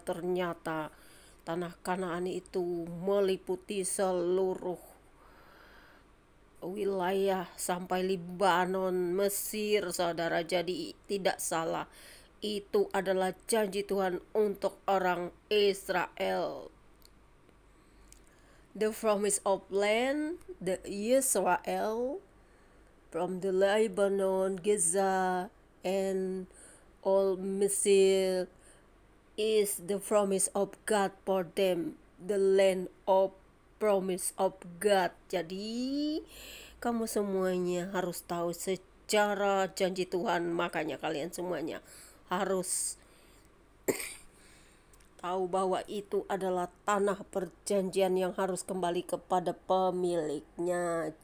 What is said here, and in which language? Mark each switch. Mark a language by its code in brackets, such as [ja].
[id] Ternyata tanah Kanaan itu meliputi seluruh wilayah sampai Libanon, Mesir, saudara. Jadi tidak salah, itu adalah janji Tuhan untuk orang Israel. [en] The promise of land, the Israel, from the Lebanon, Gaza, and all Mesir, is the promise of God for them, the land of promise of God. [id] Jadi kamu semuanya harus tahu secara janji Tuhan, makanya kalian semuanya harus tahu bahwa itu adalah tanah perjanjian yang harus kembali kepada pemiliknya.